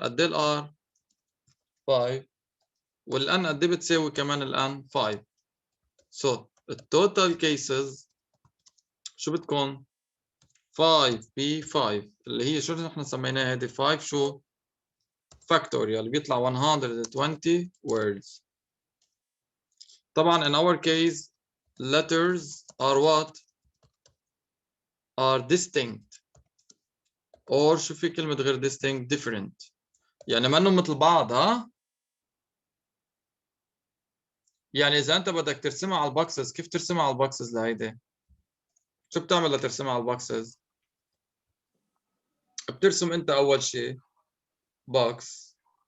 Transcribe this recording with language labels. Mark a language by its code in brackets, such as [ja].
[ar] قد ايه الآر؟ 5. والان قد ايه بتساوي كمان الان؟ 5. So التوتال cases شو بتكون؟ 5p5 اللي هي شو نحن سميناها هيدي 5 شو؟ factorial بيطلع 120 words. [en] طبعا in our case letters are what? Are distinct. [ar] or شو في كلمة غير distinct؟ different. يعني ما انهم مثل بعض. ها؟ يعني إذا أنت بدك ترسمها على البوكسز كيف ترسمها على البوكسز لهيدي؟ شو بتعمل لترسمها على البوكسز؟ بترسم أنت أول شيء بوكس.